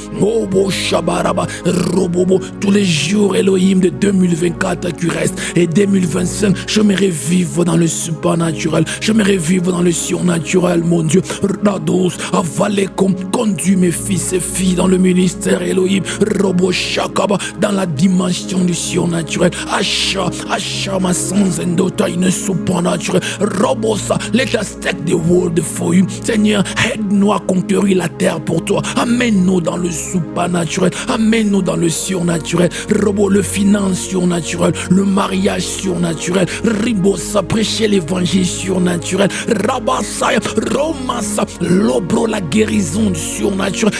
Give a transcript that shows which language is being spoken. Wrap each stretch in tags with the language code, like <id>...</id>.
<fr>Robo Shabaraba, Robobo, tous les jours, Elohim, de 2024 qui restent et 2025, j'aimerais vivre dans le surnaturel, j'aimerais vivre dans le surnaturel, mon Dieu. Rados, Avalekom, conduis mes fils et filles dans le ministère, Elohim, Robo Shakaba, dans la dimension du surnaturel.</fr> <en>Asha, my sons and daughters in a supernatural. Robosa, let us take the world for you.</en> <fr>Seigneur, aide-nous à conquérir la terre pour toi. Amène-nous dans le supernatural. Amène-nous dans le surnaturel. Robo, le finance surnaturel. Le mariage surnaturel. Ribosa, prêcher l'évangile surnaturel. Rabasaya, Romasa, Lobro, la guérison du surnaturel.</fr>